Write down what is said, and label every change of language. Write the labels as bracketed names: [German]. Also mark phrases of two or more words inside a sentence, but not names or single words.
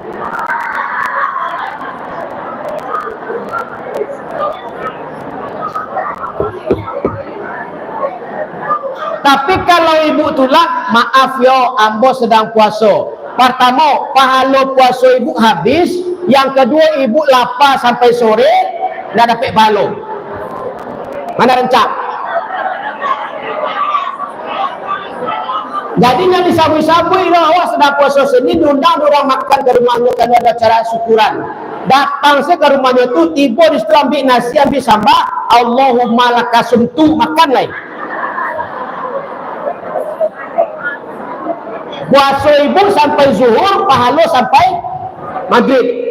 [Indonesian] Tapi kalau ibu tolak, maaf yo, ambo sedang puasa. Pertama, pahala puasa ibu habis. Yang kedua, ibu lapar sampai sore, dah dapat pahala. Mana rencak? Jadi yang disabui-sabui lah, awak sedang puasa Senin, diundang orang makan ke rumahnya karena ada acara syukuran. Datang saya ke rumahnya tu, tiba di situ ambil nasi, ambil sambal, [Arabic] اللهم لك صمت, [Indonesian] makan lain. Puasa ibu sampai zuhur, pahala sampai maghrib.